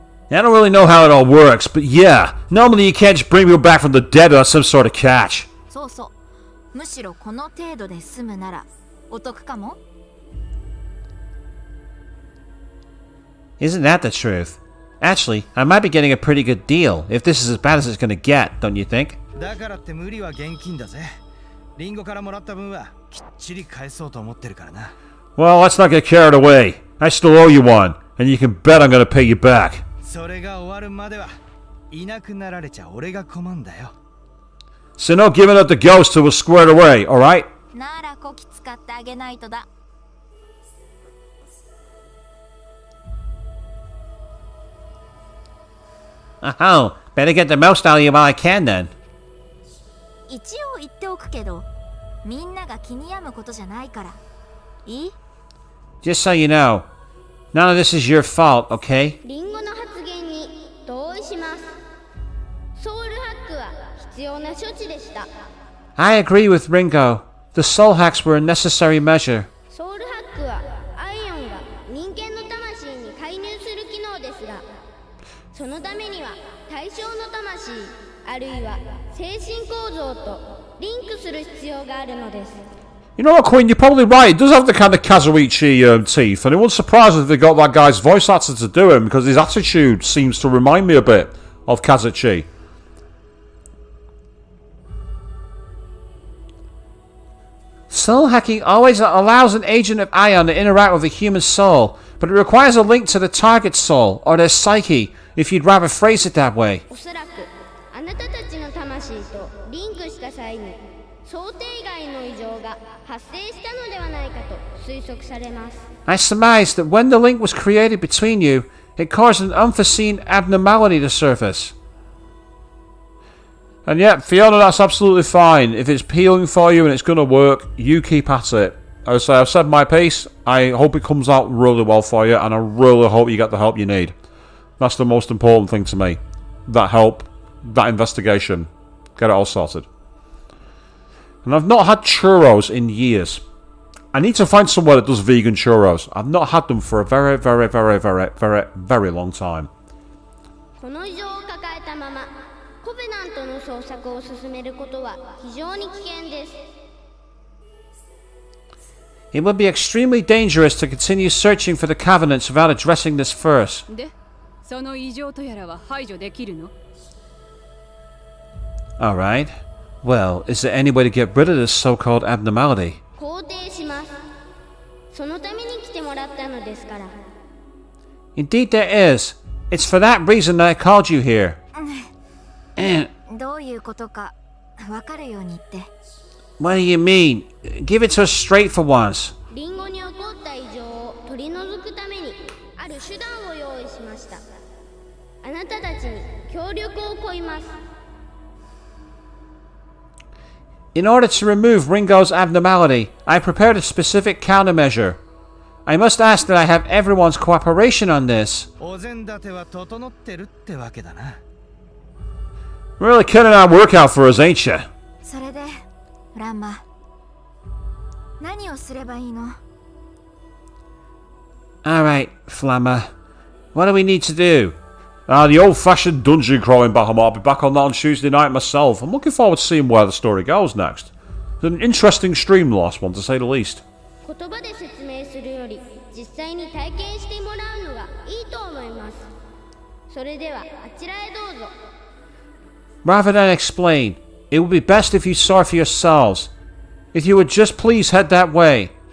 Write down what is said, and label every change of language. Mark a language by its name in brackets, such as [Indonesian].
[English] I don't really know how it all works, but yeah, normally you can't just bring people back from the dead without some sort of catch. [Japanese] そうそう。むしろこの程度で済むならお得かも。 [English] Isn't that the truth? Actually, I might be getting a pretty good deal, if this is as bad as it's gonna get, don't you think? [Japanese] だからって無理は現金だぜ。リンゴからもらった分はきっちり返そうと思ってるからな。 [English] Well, let's not get carried away. I still owe you one, and you can bet I'm gonna pay you back. [Japanese] それが終わるまではいなくなられちゃ俺が困んだよ。 [English] So no giving up the ghost till we're squared away, alright? [Japanese] ならこき使ってあげないとだ。 [English] Oh, better get the most out of you while I can then. [Japanese] 一応言っておくけど、みんなが気に病むことじゃないから。いい？ [English] Just so you know, none of this is your fault, okay? [Japanese] リンゴの発言に同意します。ソウルハックは必要な処置でした。 [English] I agree with Ringo. The soul hacks were a necessary measure. [Japanese] ソウルハックはアイオンが人間の魂に介入する機能ですが、そのためには対象の魂あるいは精神構造とリンクする必要があるのです。 [English] You know what, Queen? You're probably right. It does have the kind of Kazuichi teeth, and it wouldn't surprise if they got that guy's voice actor to do him because his attitude seems to remind me a bit of Kazuichi. Soul hacking always allows an agent of ion to interact with a human soul, but it requires a link to the target soul or their psyche, if you'd rather phrase it that way. [Japanese] おそらくあなたたちの魂とリンクした際に想定外の異常が発生したのではないかと推測されます。 [English] I surmise that when the link was created between you, it caused an unforeseen abnormality to surface. And yeah, Fiona, that's absolutely fine. If it's healing for you and it's going to work, you keep at it. As I say, I've said my piece. I hope it comes out really well for you, and I really hope you get the help you need. That's the most important thing to me. That help, that investigation. Get it all sorted. And I've not had churros in years. I need to find somewhere that does vegan churros. I've not had them for a very, very, very, very, very, very long time. [Japanese] この異常を抱えたままコベナントの捜索を進めることは非常に危険です。 [English] It would be extremely dangerous to continue searching for the Covenants without addressing this first. [Japanese] で、その異常とやらは排除できるの？ [English] Alright. Well, is there any way to get rid of this so-called abnormality? [Japanese] 肯定します。そのために来てもらったのですから。 [English] Indeed there is. It's for that reason that I called you here. [Japanese] どういうことかわかるように言って。 [English] What do you mean? Give it to us straight for once. [Japanese] リンゴに起こった異常を取り除くためにある手段を用意しました。あなたたちに協力を請います。 [English] In order to remove Ringo's abnormality, I prepared a specific countermeasure. I must ask that I have everyone's cooperation on this. [Japanese] お膳立ては整ってるってわけだな。 [English] Really cutting our work out for us, ain't you? [Japanese] それでランマ、何をすればいいの？ [English] Alright, Flammer. What do we need to do? The old-fashioned dungeon crawling back. I'll be back on that on Tuesday night myself. I'm looking forward to seeing where the story goes next. It's an interesting stream, the last one, to say the least. [Japanese] 言葉で説明するより実際に体験してもらうのがいいと思います。それではあちらへどうぞ。 [English] Rather than explain, it would be best if you saw for yourselves. If you would just please head that way.